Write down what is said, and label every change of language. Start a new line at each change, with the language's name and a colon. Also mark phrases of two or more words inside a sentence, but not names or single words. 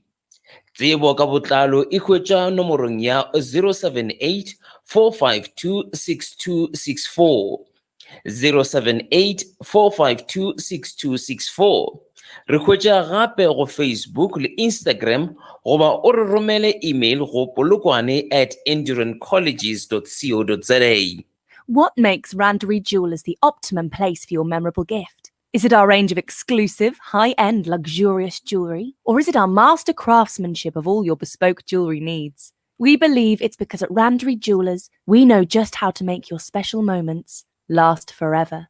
Northern Sotho: Tsebo ka botlalo e hwetša nomorong ya 078 452 6264, 078 452 6264. Re hwetša gape go Facebook le Instagram, goba o re romele email go polokwane@endurance-colleges.co.za.
English: What makes Randery Jewelers the optimum place for your memorable gift? Is it our range of exclusive, high-end, luxurious jewellery? Or is it our master craftsmanship of all your bespoke jewellery needs? We believe it's because at Randery Jewelers, we know just how to make your special moments last forever.